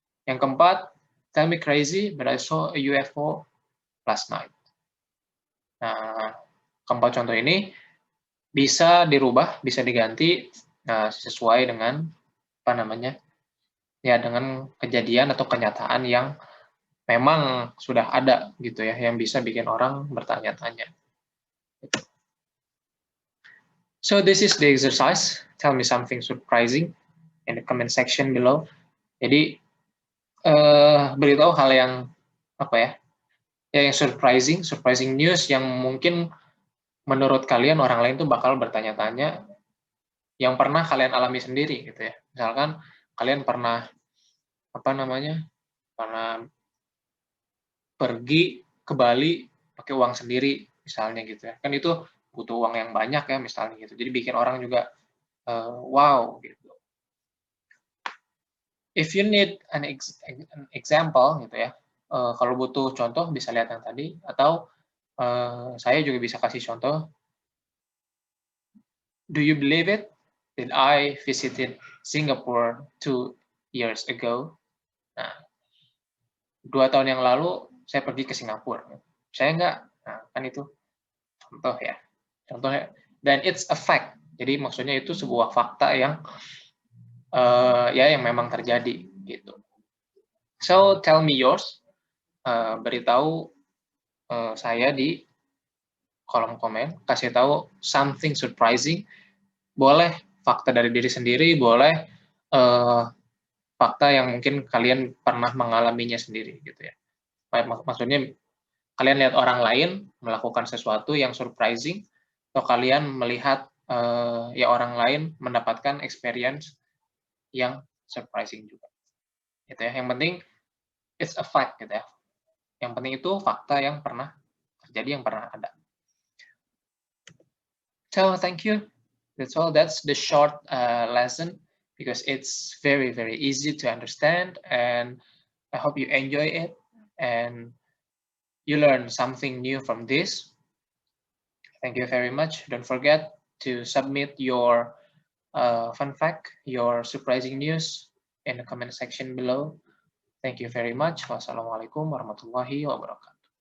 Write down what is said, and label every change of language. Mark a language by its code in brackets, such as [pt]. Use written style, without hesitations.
[id] Yang keempat, [en] tell me crazy, but I saw a UFO last night. [id] Nah, keempat contoh ini bisa dirubah, bisa diganti sesuai dengan dengan kejadian atau kenyataan yang memang sudah ada gitu ya, yang bisa bikin orang bertanya-tanya. [en] So this is the exercise. Tell me something surprising in the comment section below. [id] Jadi beritahu hal yang yang [en] surprising news [id] yang mungkin menurut kalian orang lain tuh bakal bertanya-tanya yang pernah kalian alami sendiri gitu ya. Misalkan kalian pernah pernah pergi ke Bali pakai uang sendiri misalnya gitu ya. Kan itu butuh uang yang banyak ya misalnya gitu. Jadi bikin orang juga wow gitu. [en] If you need an example [id] gitu ya. Kalau butuh contoh bisa lihat yang tadi atau saya juga bisa kasih contoh. [en] Do you believe it? That I visited Singapore 2 years ago. [id] Nah, 2 tahun yang lalu saya pergi ke Singapura. Saya enggak. Nah, kan itu contoh ya. Contohnya, dan [en] it's a fact. [id] Jadi maksudnya itu sebuah fakta yang ya yang memang terjadi gitu. [en] So tell me yours. [id] Beritahu saya di kolom komen. Kasih tahu [en] something surprising. [id] Boleh fakta dari diri sendiri, boleh fakta yang mungkin kalian pernah mengalaminya sendiri gitu ya. Maksudnya kalian lihat orang lain melakukan sesuatu yang surprising, atau kalian melihat ya orang lain mendapatkan experience yang surprising juga. Gitu ya. Yang penting [en] it's a fact [id] gitu ya. Yang penting itu fakta yang pernah terjadi, yang pernah ada. [en] So thank you. That's all. That's the short lesson because it's very, very easy to understand, and I hope you enjoy it and you learn something new from this. Thank you very much. Don't forget to submit your fun fact, your surprising news in the comment section below. Thank you very much. [ar] Wassalamualaikum warahmatullahi wabarakatuh.